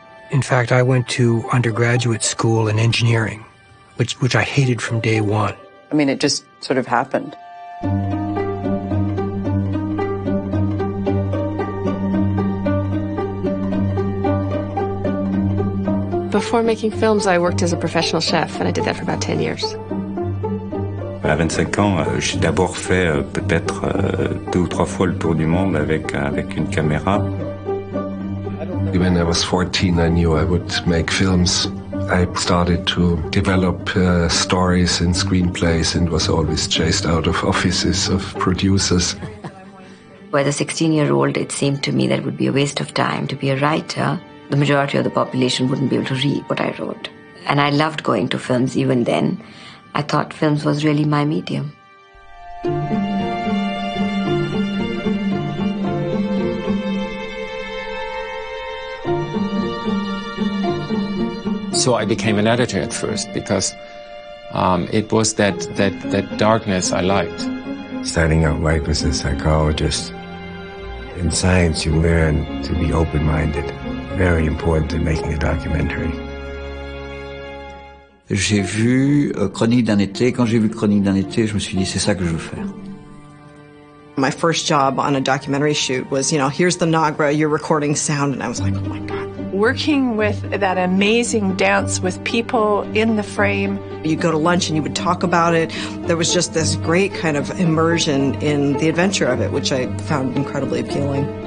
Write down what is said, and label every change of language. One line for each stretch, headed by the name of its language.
English: In fact, I went to undergraduate school in engineering, which I hated from day one. I mean, it just sort of happened. Before making films, I worked as a professional chef, and I did that for about 10 years.
French: À 25 ans, j'ai d'abord fait peut-être 2 ou 3 fois le tour du monde avec une caméra.
English: When I was 14, I knew I would make films. I started to develop stories and screenplays and was always chased out of offices of producers. As a 16-year-old, it seemed to me that it would be a waste of time to be a writer. The majority of the population wouldn't be able to read what I wrote. And I loved going to films even then. I thought films was really my medium. So I became an editor at first because it was that darkness I liked. Starting out life as a psychologist, in science you learn to be open-minded. Very important in making a documentary.
French: J'ai vu Chronique d'un été. Quand j'ai vu Chronique d'un été, je me suis dit, c'est ça que je veux faire.
English: My first job on a documentary shoot was, here's the Nagra, you're recording sound, and I was like, oh my God. Working with that amazing dance with people in the frame. You'd go to lunch and you would talk about it. There was just this great kind of immersion in the adventure of it, which I found incredibly appealing.